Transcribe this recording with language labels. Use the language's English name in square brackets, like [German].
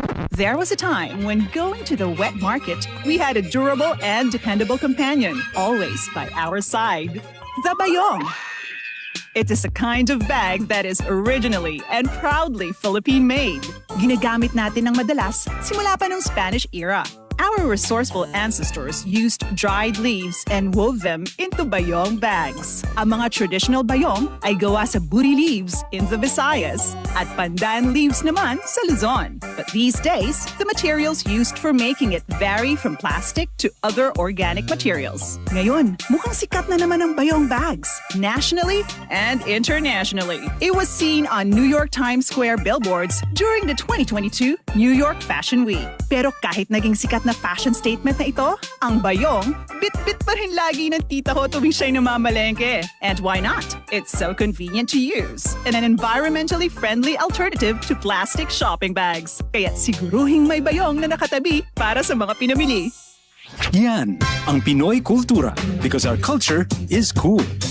[English] There was a time when going to the wet market, we had a durable and dependable companion, always by our side. The bayong. It is a kind of bag that is originally and proudly Philippine-made. [Filipino] Ginagamit natin ng madalas [English] simula pa ng Spanish era. Our resourceful ancestors used dried leaves and wove them into bayong bags. [Filipino] Ang mga traditional bayong ay gawa sa buri leaves [English] in the Visayas [Filipino] at pandan leaves naman sa Luzon. [English] But these days, the materials used for making it vary from plastic to other organic materials. [Filipino] Ngayon, mukhang sikat na naman ang bayong bags, [English] nationally and internationally. It was seen on New York Times Square billboards during the 2022 New York Fashion Week. [Filipino] Pero kahit naging sikat na fashion statement na ito, ang bayong, bit-bit pa rin lagi ng tita ko tuwing siya'y namamalengke. [English] And why not? It's so convenient to use and an environmentally friendly alternative to plastic shopping bags. [Filipino] Kaya siguruhing may bayong na nakatabi para sa mga pinamili. Yan ang Pinoy Kultura [English] because our culture is cool.